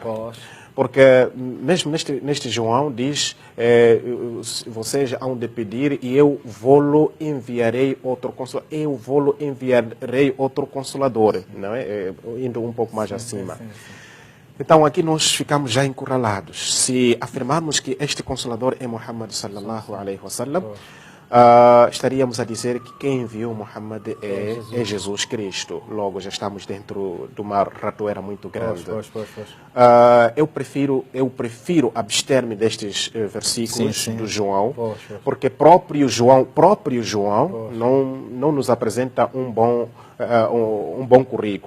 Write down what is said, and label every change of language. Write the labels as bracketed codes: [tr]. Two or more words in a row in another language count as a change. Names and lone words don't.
[pt] Porque mesmo neste João diz, vocês hão de pedir e eu vou-lo enviarei outro consolador. Eu vou-lo enviarei outro consolador. Não é? Indo um pouco mais acima. Então aqui nós ficamos já encurralados. Se afirmarmos que este consolador é Muhammad [ar] صلى الله عليه وسلم, [pt] estaríamos a dizer que quem enviou Muhammad é Jesus Cristo. Logo, já estamos dentro de uma ratoeira muito grande. Eu prefiro abster-me destes versículos do João, porque próprio João não nos apresenta um bom currículo.